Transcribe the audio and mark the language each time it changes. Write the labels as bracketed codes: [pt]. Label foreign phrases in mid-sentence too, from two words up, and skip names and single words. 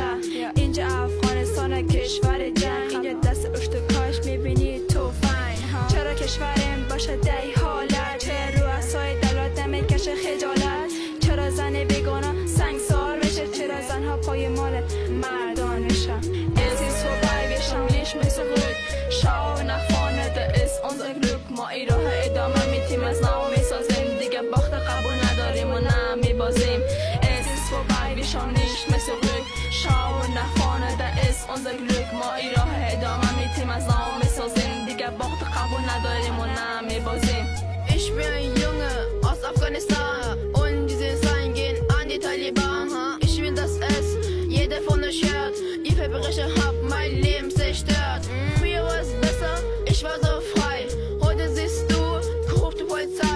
[fa] اینجا افغانستان کشور جنگ، اینجا دست اشتکاش میبینی توفنگ. چرا کشورم باشه دی حالت، چرا رؤسای دولت نمیکشه خجالت، چرا زن بیگانه سنگسار میشه، چرا زنها پای مال مردان میشه. [de] Es ist vorbei, wir schauen nicht mehr zurück. Schau nach vorne, da ist unser Glück. [fa] ما این راه ادامه میتیم از نو میسازیم، دیگه باخت قبول نداریم و نه میبازیم. [de] Es ist vorbei, wir schauen nicht mehr zurück. Schau nach vorne, da ist unser Glück. [fa] ما این راه ادامه میتیم از نو میسازیم، دیگه باخت قبول نداریم و نه میبازیم. [de] Ich bin ein Junge aus Afghanistan und die Seelen gehen an die Taliban. Ich will, dass es jeder von euch hört. Ihr Verbrecher habt mein Leben zerstört. Früher war es besser, ich war so frei. Heute siehst du korrupte Polizei.